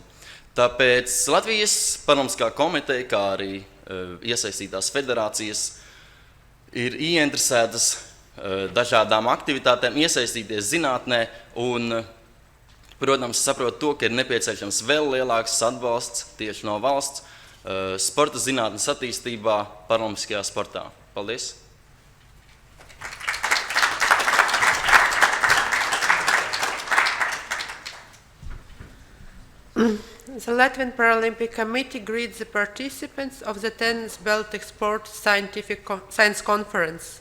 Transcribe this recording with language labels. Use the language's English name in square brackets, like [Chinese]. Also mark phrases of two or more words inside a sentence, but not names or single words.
[Latvian] Tāpēc Latvijas Paralimpiskā komiteja, kā arī iesaistītās federācijas, ir ieinteresētas dažādām aktivitātēm, iesaistīties zinātnē un, protams, saprot to, ka ir nepieciešams vēl lielāks atbalsts tieši no valsts sporta zinātnes attīstībā paralimpiskajā sportā. Paldies! [English] The Latvian Paralympic Committee greets the participants of the 10th Baltic Sport Science Conference.